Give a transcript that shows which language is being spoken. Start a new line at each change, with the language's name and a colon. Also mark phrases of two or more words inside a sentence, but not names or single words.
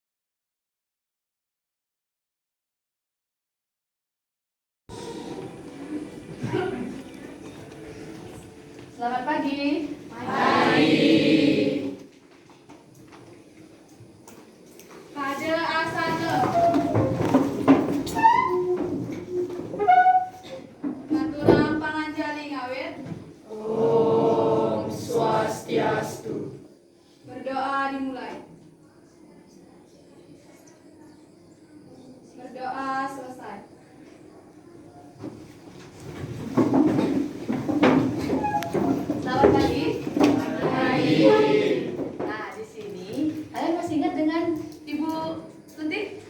Indonesian: Selamat pagi.
Balinese: Pada asana. Maturang panganjali ngawit. Om Swastiastu.
Indonesian: Berdoa dimulai. Berdoa selesai. Selamat pagi. Nah, di sini kalian masih ingat dengan Ibu Suntik?